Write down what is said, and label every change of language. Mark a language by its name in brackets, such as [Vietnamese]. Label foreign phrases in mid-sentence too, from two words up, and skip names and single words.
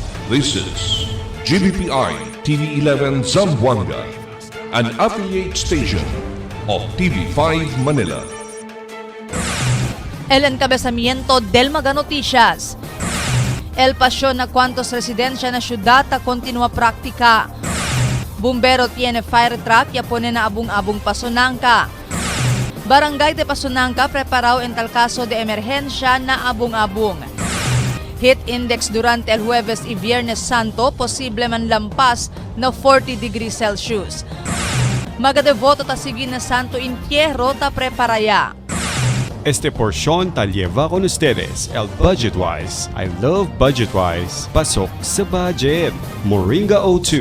[English] This is GBPI TV11 Zamboanga, an affiliate station of TV5 Manila. [Chavacano] El encabezamiento del Mega Noticias. El Pasión na cuantos residencia na syudad ta continua práctica. Bumbero tiene [English] fire truck [Chavacano] ya pone na abung-abung Pasonanca. Barangay de Pasonanca preparado en tal caso de emergencia na abung-abung. Heat index durante el Jueves y Viernes Santo posible man lampas na 40 [English] degrees Celsius. [Chavacano] Magadevoto ta sige na Santo Entierro ta preparaya. Este porción ta lleva con ustedes el Budgetwise. [English] I love Budgetwise. [Filipino] Pasok sa budget. [English] Moringa O2.